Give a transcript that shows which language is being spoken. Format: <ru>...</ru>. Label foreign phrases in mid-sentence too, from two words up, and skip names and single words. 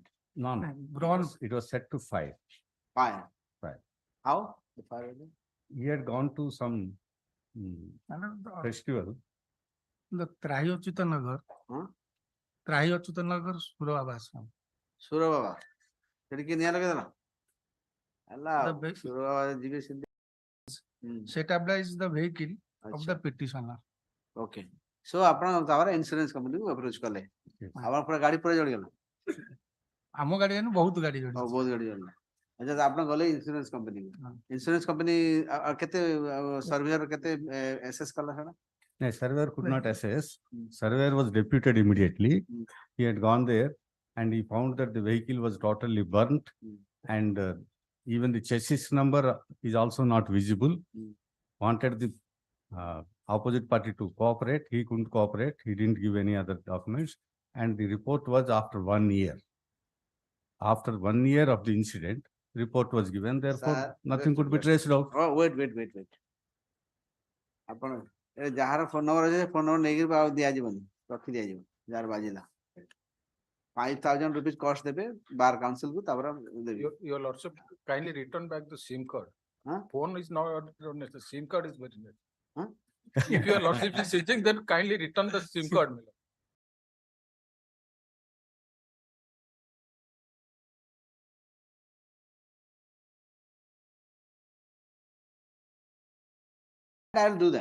<en>No. It was set to fire. Fire. How? The fire. He had gone to some festival. The Trahi Achyuta Nagar. Trahi Achyuta Nagar, Surababa. Surababa.</en> <or>ସେଠି କିଏ ନିଆଁ ଲଗେଇଦେଲା ହେଲା ସୁରବାବା ଯିବେ ସେମିତି.</or> <en>Stabilize the vehicle of the petitioner. Okay.</en> <or>So ଆପଣ ତାପରେ</or> <en>insurance companyକୁ</en> <or>ଆପ୍ରୋଚ କଲେ ଆପଣ ପୁରା ଗାଡି ପୁରା ଜଳିଗଲା. ଆମ ଗାଡି ବହୁତ ଗାଡି ଜଳିଲା. ବହୁତ ଗାଡି ଜଳିଲା. ଆଚ୍ଛା ଆପଣ ଗଲେ</or> <en>insurance companyକୁ insurance company</en> <or>କେତେ ସର୍ଭେୟର କେତେ ଏସଏସ୍ କଲା ସେଟା?</or> <en>No, surveyor could not assess. Surveyor was deputed immediately. He had gone there and he found that the vehicle was totally burnt and even the chassis number is also not visible. Wanted the opposite party to cooperate. He couldn't cooperate. He didn't give any other documents. And the report was after 1 year. After 1 year of the incident, report was given. Therefore, nothing could be traced out. Oh, wait.</en> <or>ଆପଣ ଯାହାର</or> <en>phone number</en> <or>ଅଛି</or> <en>phone number</en> <or>ନେଇକି ଦିଆଯିବନି ରଖି ଦିଆଯିବ ଯାହାର ବାଜିଲା 5,000</or> <en>rupees cost</en> <or>ଦେବେ</or> <en>bar council</en> <or>କୁ ତାପରେ ଦେବେ.</or> <en>Your lordship, kindly return back the SIM card. Phone is not necessary. SIM card is very necessary. If your lordship is searching, then kindly return the SIM card. I'll do that.</en>